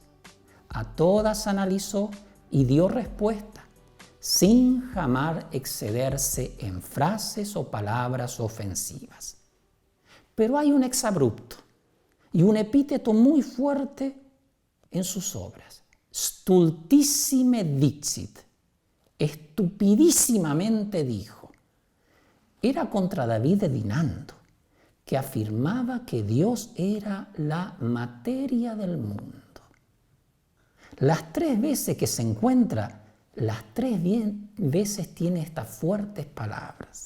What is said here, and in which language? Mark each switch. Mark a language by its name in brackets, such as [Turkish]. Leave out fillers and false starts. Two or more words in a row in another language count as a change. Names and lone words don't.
[Spanish] A todas analizó y dio respuesta, sin jamás excederse en frases o palabras ofensivas. Pero hay un exabrupto y un epíteto muy fuerte en sus obras. [Latin] Stultissime dixit. [Spanish] Estupidísimamente dijo. Era contra David de Dinanto, que afirmaba que Dios era la materia del mundo. Las 3 veces que se encuentra las 3 veces tiene estas fuertes palabras.